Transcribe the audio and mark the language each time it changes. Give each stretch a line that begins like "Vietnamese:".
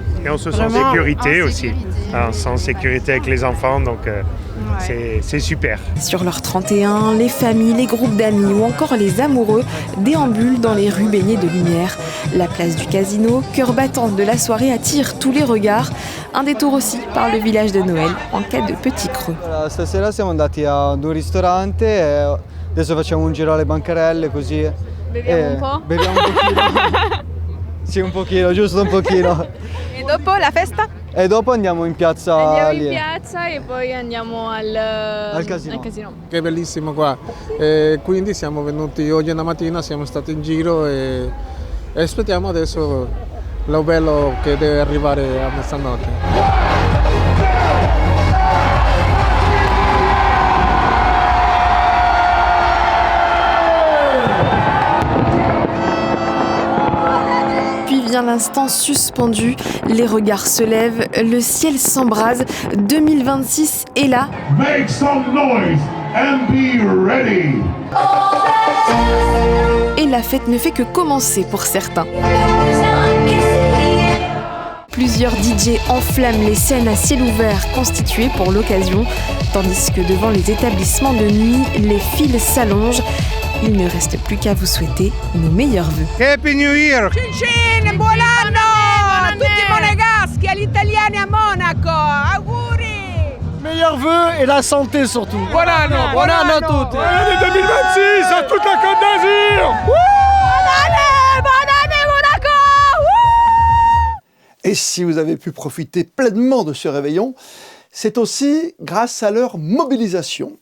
French: Et on se sent en sécurité aussi. On se sent en sécurité avec les enfants, donc c'est super. Sur l'heure 31, les familles, les groupes d'amis ou encore les amoureux déambulent dans les rues baignées de lumière. La place du Casino, cœur battant de la soirée, attire tous les regards. Un détour aussi par le village de Noël en cas de petit creux.
Italian: Stasera siamo andati ad un ristorante e adesso facciamo un giro alle bancarelle così. Beviamo un po'? Beviamo un pochino. Sì, un pochino, giusto un pochino. E dopo la festa? E dopo andiamo in piazza Andiamo in piazza e poi andiamo al casino. Che è bellissimo qua, quindi siamo venuti oggi una mattina, siamo stati in giro e aspettiamo adesso lo bello che deve arrivare a mezzanotte.
French: L'instant suspendu, les regards se lèvent, le ciel s'embrase, 2026 est là.
English: Make some noise and be ready.
French: Et la fête ne fait que commencer pour certains. Plusieurs DJ enflamment les scènes à ciel ouvert constituées pour l'occasion, tandis que devant les établissements de nuit, les files s'allongent. Il ne reste plus qu'à vous souhaiter nos meilleurs vœux.
English: Happy New Year!
Italian: Cincin, buon anno! A tutti i monegaschi, agli italiani a Monaco! Auguri!
French: Meilleurs vœux et la santé surtout.
Italian: Buon anno! Buon anno a tutti!
French: Bonne année 2026 à toute la Côte d'Azur! Bonne année, Monaco! Et si vous avez pu profiter pleinement de ce réveillon, c'est aussi grâce à leur mobilisation.